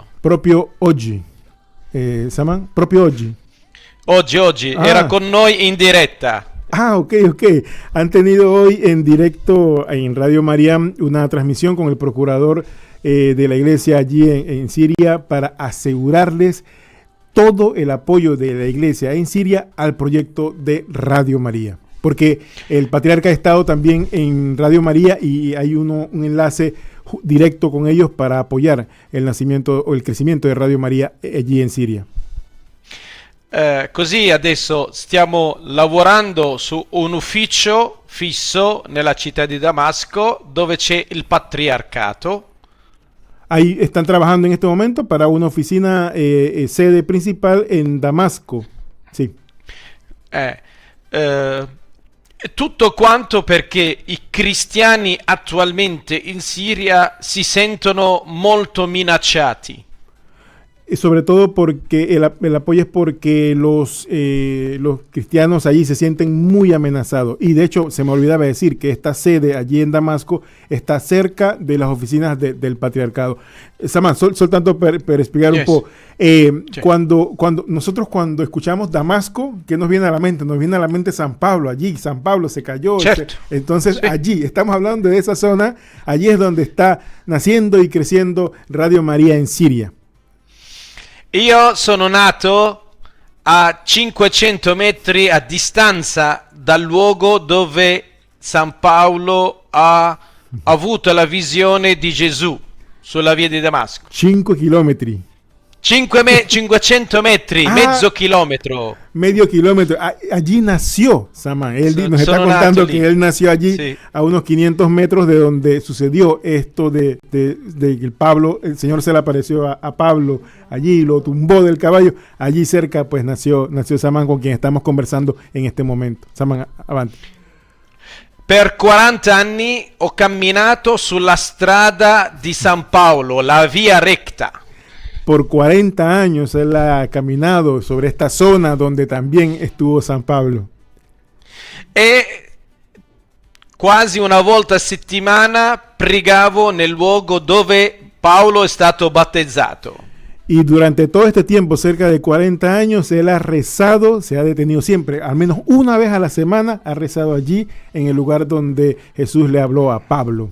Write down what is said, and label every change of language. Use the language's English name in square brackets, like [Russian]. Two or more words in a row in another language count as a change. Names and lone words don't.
[Italian] Proprio oggi, Saman, proprio oggi. Oggi, era con noi in diretta. Ok. [Spanish] Han tenido hoy en directo en Radio María una transmisión con el procurador de la iglesia allí en Siria para asegurarles todo el apoyo de la iglesia en Siria al proyecto de Radio María. Porque el patriarca ha estado también en Radio María y hay un enlace directo con ellos para apoyar el nacimiento o el crecimiento de Radio María allí en Siria. [Italian] Così adesso stiamo lavorando su un ufficio fisso nella città di Damasco dove c'è il patriarcato. [Spanish] Ahí están trabajando en este momento para una oficina sede principal en Damasco. Sí. [Italian] Tutto quanto perché i cristiani attualmente in Siria si sentono molto minacciati. [Spanish] Y sobre todo porque el apoyo es porque los cristianos allí se sienten muy amenazados. Y de hecho, se me olvidaba decir que esta sede allí en Damasco está cerca de las oficinas del patriarcado. [Italian] Saman, soltanto per explicar un po'. [Spanish] Cuando nosotros escuchamos Damasco, ¿qué nos viene a la mente? Nos viene a la mente San Pablo. Allí San Pablo se cayó. Entonces, allí, estamos hablando de esa zona. Allí es donde está naciendo y creciendo Radio María en Siria. [Italian] Io sono nato a 500 metri a distanza dal luogo dove San Paolo ha avuto la visione di Gesù sulla via di Damasco. 5 chilometri. 500 metri, mezzo chilometro. [Spanish] Medio kilómetro. Allí nació Saman. Él nos está contando que él nació allí, a unos 500 metros de donde sucedió esto de que el Señor se le apareció a Pablo allí, lo tumbó del caballo. Allí cerca pues nació Saman, con quien estamos conversando en este momento. [Italian] Saman, avanti. Per 40 anni ho camminato sulla strada di San Paolo, la via recta. [Spanish] Por 40 años él ha caminado sobre esta zona donde también estuvo San Pablo. [Italian] E quasi una volta a settimana pregavo nel luogo dove Paolo è stato battezzato. [Spanish] Y durante todo este tiempo, cerca de 40 años, él ha rezado, se ha detenido siempre, al menos una vez a la semana, ha rezado allí en el lugar donde Jesús le habló a Pablo.